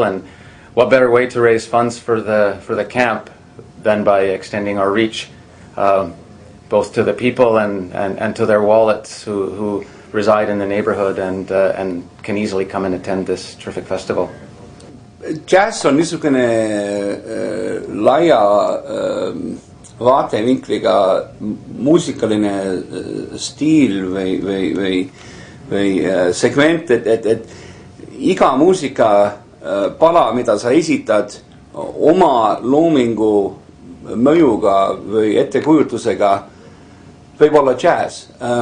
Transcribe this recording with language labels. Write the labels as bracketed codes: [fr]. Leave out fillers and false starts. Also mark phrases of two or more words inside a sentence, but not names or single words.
[en] And what better way to raise funds for the camp than by extending our reach both to the people and to their wallets who reside in the neighborhood and can easily come and attend this terrific festival. [et] Jazz on niisugune laia vaatevinkliga muusikaline stiil või segment, et iga muusikapala, mida sa esitad oma loomingu mõjuga või ettekujutusega, võib olla jazz.